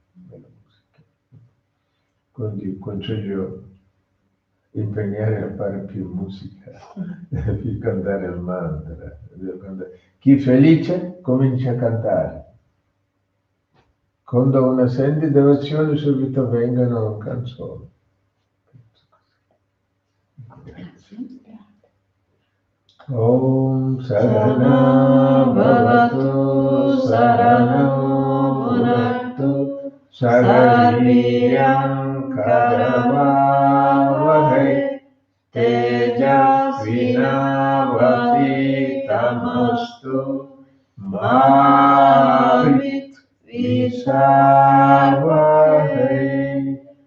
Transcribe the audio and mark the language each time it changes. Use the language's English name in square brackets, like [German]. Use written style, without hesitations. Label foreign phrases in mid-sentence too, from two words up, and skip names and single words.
[Italian] Quindi consiglio impegnare a fare più musica, più cantare il mantra. Chi è felice comincia a cantare. Quando una sente devozione subito vengono canzoni. [Sanskrit] Om Sarana Bhavatu Sarano Bhunaktu Sarvaviryan Karavavahai Tejasvinavaditamostu Ma Visavahai.